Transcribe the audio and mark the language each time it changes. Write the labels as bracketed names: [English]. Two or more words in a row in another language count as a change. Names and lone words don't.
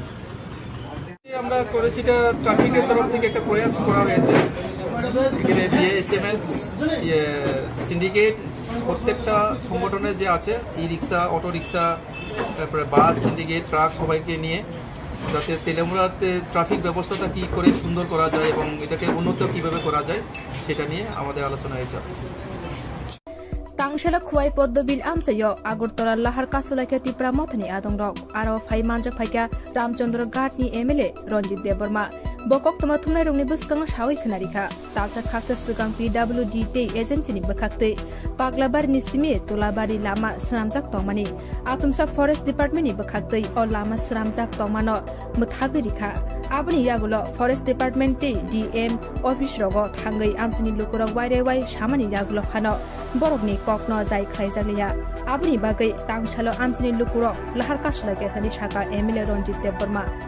[Bangla] আমরা করেছি এটা ট্রাফিকের তরফ থেকে একটা প্রয়াস করা হয়েছে এখানে বিএসএমএস সিন্ডিকেট প্রত্যেকটা সংগঠনের যে আছে [English] e rickshaw auto rickshaw [Bangla] তারপরে [English] bus syndicate truck [Bangla] সবাইকে নিয়ে যাতে তেলেমুরাতে ট্রাফিক ব্যবস্থাটা কি করে সুন্দর করা যায় এবং এটাকে উন্নত কিভাবে করা যায় সেটা নিয়ে আমাদের আলোচনা হয়েছে আজকে [Kok Borok] तांगशला खुवाई पद्दबिल आमसायो आगरतला लाहार कासुलाइका तिप्रा मथनि आदंरक आरो फाइ मानजा फाइका रामचंद्र घाटनि एमएलए रंजित देबबर्मा बकक तमा थुंनाय रंगनि बुस्कां सावै खनारिखा तालसा खाकसा सिगां PWD ते एजेन्सिनि बखाक्ते पागलाबारिनि सिमे तोलाबारि लामा सनामजाक तंमानि आतुमसा [English] forest departmentনি [Kok Borok] बखाक्ते अ लामा सनामजाक तंमानो मथागरिखा आबनि यागुलो [English] forest department [Kok Borok] ते [English] DM office [Kok Borok] रगो थांगै आमसिनि लुकुरक वाइरेवाइ सामानि यागुलो फानो बरकनि ककनो जाय खाइजागलिया आबनि बागै तांगसालो आमसिनि लुकुरक लाहार कासुलाइका खानि साका एमएलए रंजित देबबर्मा